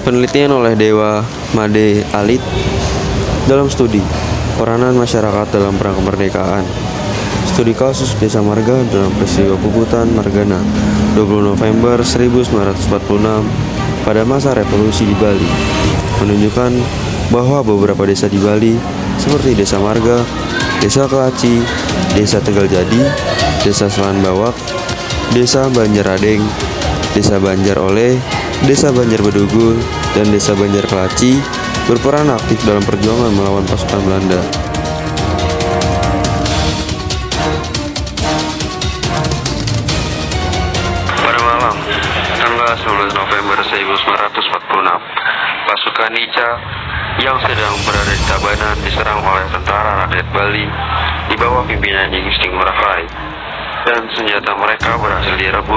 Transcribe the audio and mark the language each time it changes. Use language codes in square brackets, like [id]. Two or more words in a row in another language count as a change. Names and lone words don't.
[id] Penelitian oleh Dewa Made Alit dalam studi peranan masyarakat dalam perang kemerdekaan. Studi kasus Desa Marga dalam peristiwa Puputan Margana 20 November 1946 pada masa revolusi di Bali menunjukkan bahwa beberapa desa di Bali seperti Desa Marga, Desa Kelaci, Desa Tegal Jadi, Desa Selan Bawak, Desa Banjaradeng, Desa Banjar Oleh, Desa Banjar Bedugul, dan Desa Banjar Kelaci berperan aktif dalam perjuangan melawan pasukan Belanda. Pada malam, tanggal 11 November 1946, pasukan NICA yang sedang berada di Tabanan diserang oleh tentara rakyat Bali di bawah pimpinan I Gusti Ngurah Rai, dan senjata mereka berhasil direbut.